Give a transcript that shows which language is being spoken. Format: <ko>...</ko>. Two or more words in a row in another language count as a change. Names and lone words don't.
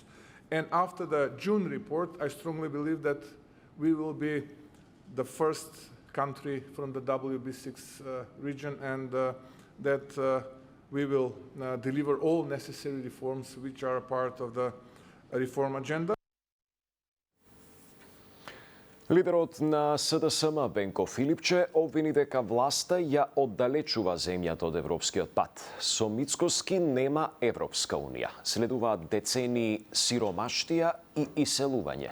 <en>And after the June report, I strongly believe that we will be the first country from the WB6 region, and that we will deliver all necessary reforms which are a part of the reform agenda.</en> <mk>Лидерот на СДСМ Бенко Филипче обвини дека власта ја оддалечува земјата од европскиот пат. Со Мицкоски нема Европска унија. Следуваат децении сиромаштија и иселување.</mk>